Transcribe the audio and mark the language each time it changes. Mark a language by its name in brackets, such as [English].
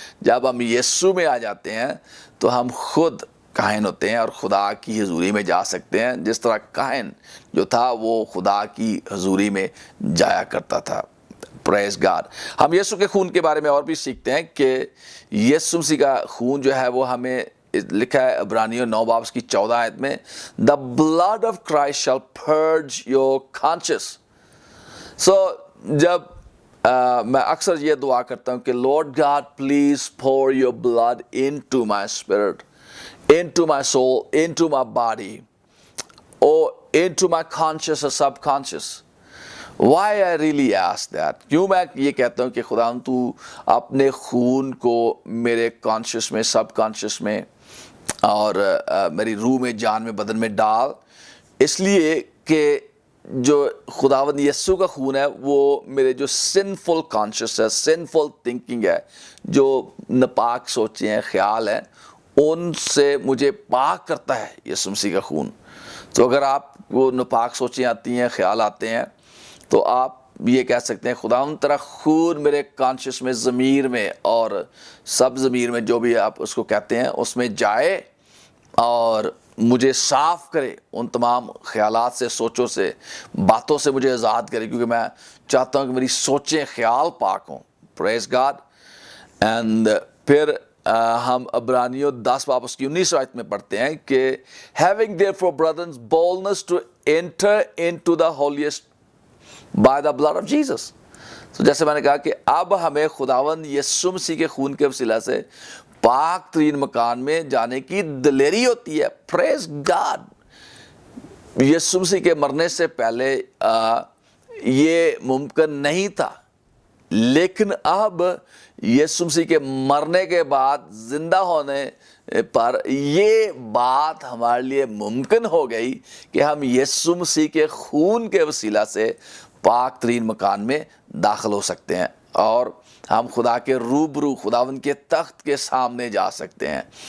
[Urdu] جب ہم یسوع میں آ جاتے ہیں تو ہم خود کاہن ہوتے ہیں اور خدا کی حضوری میں جا سکتے ہیں, جس طرح کاہن جو تھا وہ خدا کی حضوری میں جایا کرتا تھا. پریز گاڈ. ہم یسوع کے خون کے بارے میں اور بھی سیکھتے ہیں کہ یسوع مسیح کا خون جو ہے وہ ہمیں لکھا ہے عبرانیوں 9 باب کی 14 آیت میں, [English] the blood of Christ shall purge your conscience. So [Urdu] جب میں اکثر یہ دعا کرتا ہوں کہ [English] Lord God please pour your blood into my spirit, into my soul, into my body, or into my conscious or subconscious. Why I really ask that? [Urdu] کیوں میں یہ کہتا ہوں کہ خداوند تو اپنے خون کو میرے کانشیس میں, سب کانشیس میں, اور میری روح میں, جان میں, بدن میں ڈال. اس لیے کہ جو خداوند یسوع کا خون ہے وہ میرے جو سنفل کانشیس ہے, سنفل تھنکنگ ہے, جو ناپاک سوچیں ہیں, خیال ہیں, ان سے مجھے پاک کرتا ہے یسوع مسیح کا خون. تو اگر آپ کو ناپاک سوچیں آتی ہیں, خیال آتے ہیں, تو آپ یہ کہہ سکتے ہیں خداوند تیرا خون میرے کانشیس میں, ضمیر میں, اور سب ضمیر میں, جو بھی آپ اس کو کہتے ہیں, اس میں جائے اور مجھے صاف کرے ان تمام خیالات سے, سوچوں سے, باتوں سے مجھے آزاد کرے, کیونکہ میں چاہتا ہوں کہ میری سوچیں, خیال پاک ہوں. پریز گاڈ. اینڈ پھر ہم عبرانیوں 10 باب اس کی 19 آیت میں پڑھتے ہیں کہ [English] having therefore brothers boldness to enter into the holiest by the blood of Jesus. [Urdu] تو جیسے میں نے کہا کہ اب ہمیں خداوند یسوع مسیح کے خون کے وسیلہ سے پاک ترین مکان میں جانے کی دلیری ہوتی ہے. پریز گاڈ. یسوع مسیح کے مرنے سے پہلے یہ ممکن نہیں تھا، لیکن اب یسوع مسیح کے مرنے کے بعد زندہ ہونے پر یہ بات ہمارے لیے ممکن ہو گئی کہ ہم یسوع مسیح کے خون کے وسیلہ سے پاک ترین مکان میں داخل ہو سکتے ہیں اور ہم خدا کے روبرو خداوند کے تخت کے سامنے جا سکتے ہیں.